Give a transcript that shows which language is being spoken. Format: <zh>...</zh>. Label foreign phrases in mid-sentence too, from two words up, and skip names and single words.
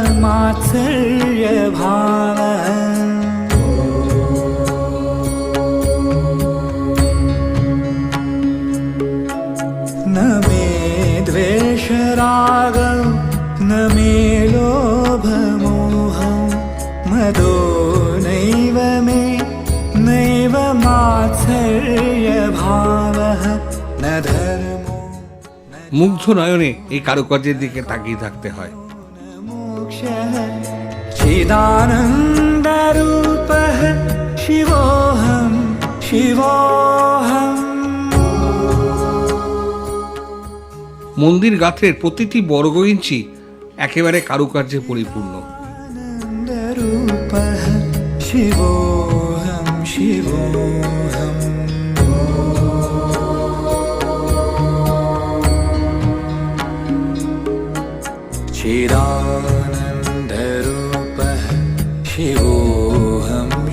<sa>मात्सर्यभावः न मे द्वेषरागौ न मे लोभमोहौ मदो नैव मे नैव मात्सर्यभावः न धर्मो</sa> <bn>মুগ্ধ নয়নে এই কারুকার্যের দিকে তাকিয়ে থাকতে হয়।</bn> <sa>मोक्षः चिदानन्दरूपः शिवोऽहं शिवोऽहम्</sa> <bn>মন্দির গাত্রের প্রতিটি বর্গ ইঞ্চি একেবারে কারুকার্যে পরিপূর্ণ।</bn> <sa>आनन्दरूपः शिवोऽहं शिवोऽहम् चिदानन्दरूपः शिवोऽहं</sa>